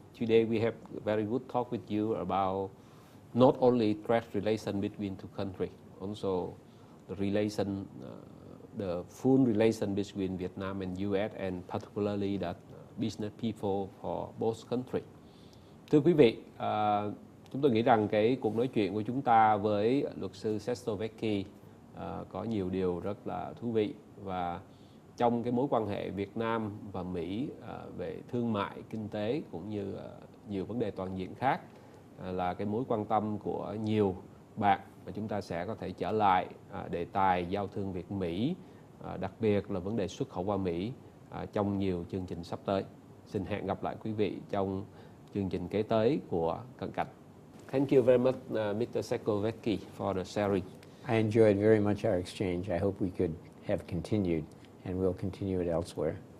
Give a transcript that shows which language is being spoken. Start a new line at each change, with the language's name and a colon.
English: Today we have a very good talk with you about not only trade relation between two countries, also the relation, the full relation between Vietnam and US, and particularly that business people for both countries.
Vietnamese: Thưa quý vị, chúng tôi nghĩ rằng cái cuộc nói chuyện của chúng ta với luật sư Sesto Vecchi có nhiều điều rất là thú vị, và trong cái mối quan hệ Việt Nam và Mỹ về thương mại, kinh tế cũng như nhiều vấn đề toàn diện khác là cái mối quan tâm của nhiều bạn, và chúng ta sẽ có thể trở lại đề tài giao thương Việt-Mỹ, đặc biệt là vấn đề xuất khẩu qua Mỹ trong nhiều chương trình sắp tới. Xin hẹn gặp lại quý vị trong chương trình kế tới của Cận Cảnh.
English: Thank you very much, Mr. Sesto Vecchi, for the sharing. I enjoyed very much our exchange. I hope we could have continued, and we'll continue it elsewhere.